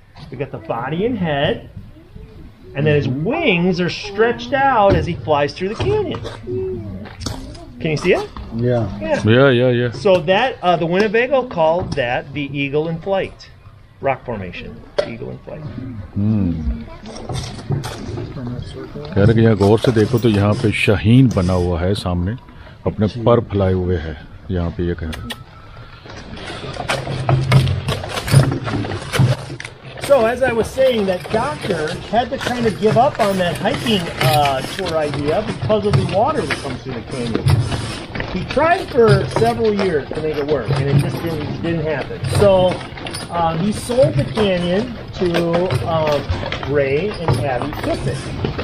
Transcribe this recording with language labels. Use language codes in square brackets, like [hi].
[en] We've got the body and head, and then his wings are stretched out as he flies through the canyon. Can you see it? Yeah. So that, the Winnebago called that the eagle in flight. Rock formation, eagle in flight. [hi] कह रहे कि यहाँ गौर से देखो तो यहाँ पे शाहीन बना हुआ है सामने, अपने पर फैलाए हुए है यहाँ पे, ये कह रहे हैं. [en] So as I was saying, that doctor had to kind of give up on that hiking tour idea because of the water that comes through the canyon. He tried for several years to make it work, and it just didn't happen. So he sold the canyon to Ray and Abby Kissick.